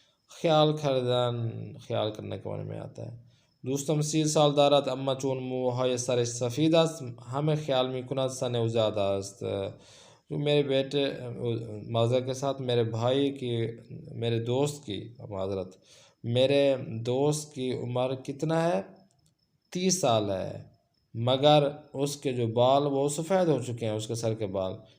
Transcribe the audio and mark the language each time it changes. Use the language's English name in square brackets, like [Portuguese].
[Urdu] خیال خیال کرنے کے بارے میں آتا ہے. [Persian] دوستم 30 سال دارد اما چون موهای سر سفید است همه خیال میکند سن او زیاد است. [Urdu] جو میرے بیٹے معذرت کے ساتھ میرے دوست کی معذرت میرے دوست کی عمر کتنا ہے؟ 30 سال ہے، مگر اس کے جو بال وہ سفید ہو چکے ہیں، اس کے سر کے بال.